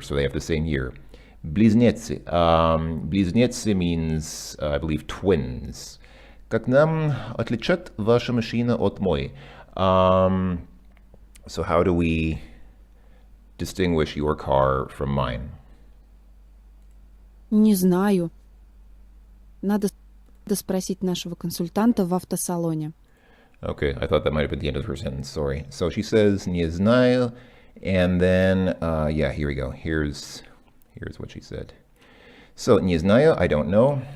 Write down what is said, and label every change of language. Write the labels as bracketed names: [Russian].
[English] So they have the same year. [Russian] Близнецы. [English] Близнецы means, I believe, twins. [Russian] Как нам отличать ваша машина от мой? [English] So how do we distinguish your car from mine? [Russian] Не знаю. Надо спросить нашего консультанта в автосалоне. [English] Okay, I thought that might have been the end of her sentence. Sorry. So she says, не знаю, and then, yeah, here we go. Here's what she said. So, не знаю, I don't know.